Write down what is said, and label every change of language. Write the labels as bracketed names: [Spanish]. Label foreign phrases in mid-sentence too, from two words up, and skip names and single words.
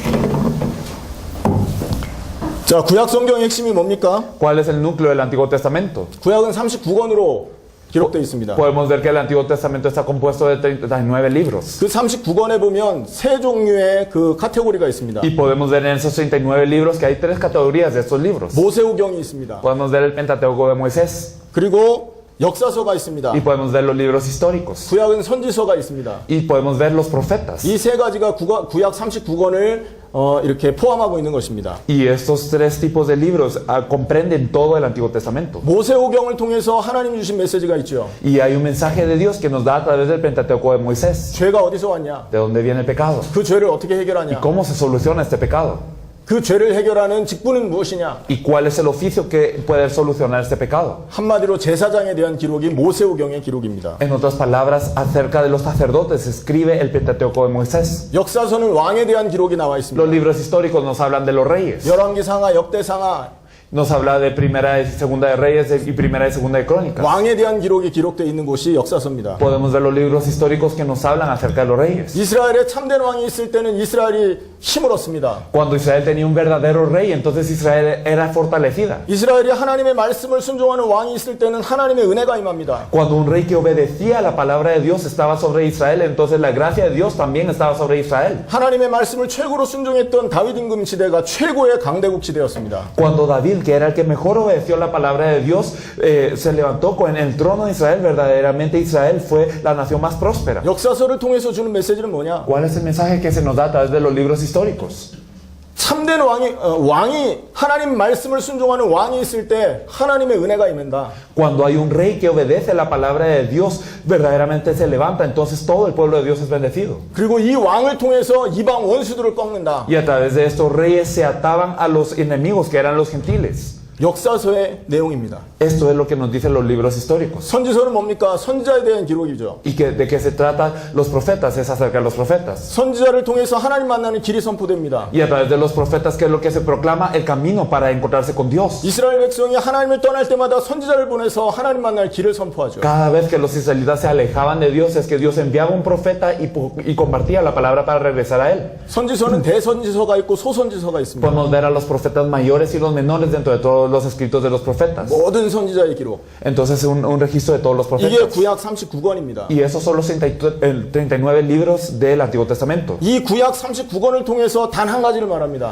[Korean] 자, 구약 성경의 핵심이 뭡니까? [Spanish] ¿Cuál es el núcleo del Antiguo Testamento? [Korean] 구약은 39권으로 기록되어 있습니다. [Spanish] Podemos ver que el Antiguo Testamento está compuesto de 39 libros. [Korean] 그 39권에 보면 세 종류의 그 카테고리가 있습니다. [Spanish] Y podemos ver en esos 39 libros que hay tres categorías de estos libros. [Korean] 모세오경이 있습니다. [Spanish] Podemos ver el Pentateuco de Moisés [Korean] 그리고 역사서가 있습니다. [Spanish] y podemos ver los libros históricos [Korean] 구약은 선지서가 있습니다. [Spanish] y podemos ver los profetas. [Korean] 이 세 가지가 구약 39권을 이렇게 포함하고 있는 것입니다. [Spanish] Y estos tres tipos de libros comprenden todo el Antiguo Testamento. [Korean] 모세오경을 통해서 하나님 주신 메시지가 있죠. [Spanish] Y hay un mensaje de Dios que nos da a través del Pentateuco de Moisés. [Korean] 죄가 어디서 왔냐? [Spanish] ¿De dónde viene el pecado? [Korean] 그 죄를 어떻게 [Spanish] ¿Y [Korean] 해결하냐? [Spanish] cómo se soluciona este pecado? [Korean] 그 죄를 해결하는 직분은 무엇이냐? [Spanish] ¿Y cuál es el oficio que puede solucionar este pecado? [Korean] 한마디로 제사장에 대한 기록이 모세오경의 기록입니다. [Spanish] En otras palabras, acerca de los sacerdotes escribe el Pentateuco de Moisés. [Korean] 역사서는 왕에 대한 기록이 나와 있습니다. [Spanish] Los libros históricos nos hablan de los reyes. [Korean] 열왕기상하, 역대상하, [Spanish] Nos habla de Primera y Segunda de Reyes y Primera y Segunda de Crónicas. [Korean] 왕에 대한 기록이 기록되어 있는 곳이 역사서입니다. [Spanish] Podemos ver los libros históricos que nos hablan acerca de los reyes. [Korean] 이스라엘에 참된 왕이 있을 때는 이스라엘이 힘을 얻습니다. [Spanish] Cuando Israel tenía un verdadero rey, entonces Israel era fortalecida. [Korean] 이스라엘이 하나님의 말씀을 순종하는 왕이 있을 때는 하나님의 은혜가 임합니다. [Spanish] Cuando un rey que obedecía a la palabra de Dios estaba sobre Israel, entonces la gracia de Dios también estaba sobre Israel. [Korean] 하나님의 말씀을 최고로 순종했던 다윗 임금 시대가 최고의 강대국 시대였습니다. [Spanish] Cuando David, que era el que mejor obedeció la palabra de Dios, se levantó con el trono de Israel, verdaderamente Israel fue la nación más próspera. [Korean] 역사서를 통해서 주는 메시지는 뭐냐? [Spanish] ¿Cuál es el mensaje que se nos da a través de los libros históricos? [Korean] 참된 왕이 하나님 말씀을 순종하는 왕이 있을 때 하나님의 은혜가 임한다. [Spanish] Cuando hay un rey que obedece la palabra de Dios, verdaderamente se levanta, entonces todo el pueblo de Dios es bendecido. [Korean] 그리고 이 왕을 통해서 이방 원수들을 꺾는다. [Spanish] Y a través de estos reyes se ataban a los enemigos que eran los gentiles. [Korean] 역사서의 내용입니다. [Spanish] Esto es lo que nos dicen los libros históricos. [Korean] 선지서는 뭡니까? 선지자에 대한 기록이죠. [Spanish] ¿Y de qué se trata los profetas? Es acerca de los profetas. [Korean] 선지자를 통해서 하나님 만나는 길이 선포됩니다. [Spanish] Y a través de los profetas, ¿qué es lo que se proclama? El camino para encontrarse con Dios. [Korean] 이스라엘 백성이 하나님을 떠날 때마다 선지자를 보내서 하나님 만날 길을 선포하죠. [Spanish] Cada vez que los israelitas se alejaban de Dios, es que Dios enviaba un profeta y compartía la palabra para regresar a él. [Korean] 선지서는 대선지서가 있고 소선지서가 있습니다. [Spanish] Podemos ver a los profetas mayores y los menores dentro de todos los escritos de los profetas. [Korean] 모든 선지자의 기록. [Spanish] Entonces, un registro de todos los [Korean] 이게 [Spanish] profetas. [Korean] 구약 39권입니다. [Spanish] Y esos son los 39 libros del Antiguo Testamento. [Korean] 이 구약 39권을 통해서 단 한 가지를 말합니다.